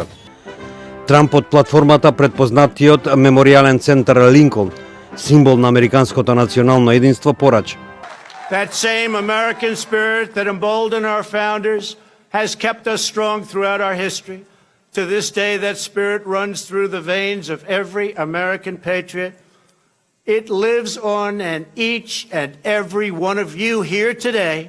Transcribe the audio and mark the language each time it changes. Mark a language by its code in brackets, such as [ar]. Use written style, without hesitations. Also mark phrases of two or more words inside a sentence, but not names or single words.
[mk] Трамп од платформата пред познатиот меморијален центар Линколн, символ на американското национално единство, порача. [en] That same American spirit that emboldened our founders has kept us strong throughout our history. To this day, that spirit runs through the veins of every American patriot. It lives on in each and every one of you here today.